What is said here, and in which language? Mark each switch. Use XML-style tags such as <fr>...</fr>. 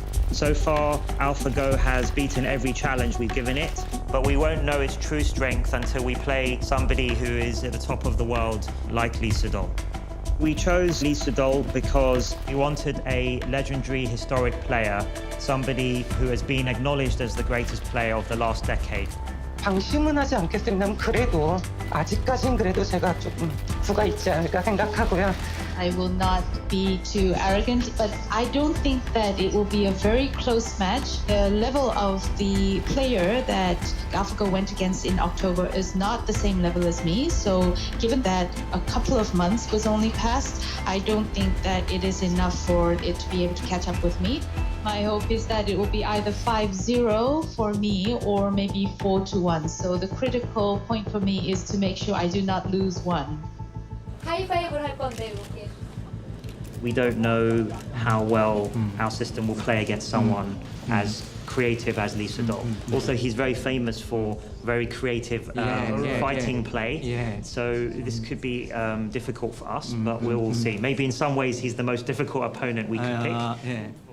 <en>So far, AlphaGo has beaten every challenge we've given it, but we won't know its true strength until we play somebody who is at the top of the world, like Lee-Se-Dol. We chose Lee-Se-Dol because we wanted a legendary historic player, somebody who has been acknowledged as the greatest player of the last decade.</en> <ko>방심은 하지 않겠습니다. 그래도 아직까진 그래도 제가 조금 부가 있지 않을까 생각하고요.</ko> <en>I will not be too arrogant, but I don't think that it will be a very close match. The level of the player that AlphaGo went against in October is not the same level as me. So given that a couple of months was only passed, I don't think that it is enough for it to be able to catch up with me. My hope is that it will be either 5-0 for me or maybe 4-1. So the critical point for me is to make sure I do not lose one.</en> <ko>하이파이브를 할 건데 이렇게.</ko> <en>We don't know how well our system will play against someone as creative as Isedoll. Also, he's very famous for very creative fighting play. So this could be difficult for us, but we'll see. Maybe in some ways he's the most difficult opponent we can pick.</en>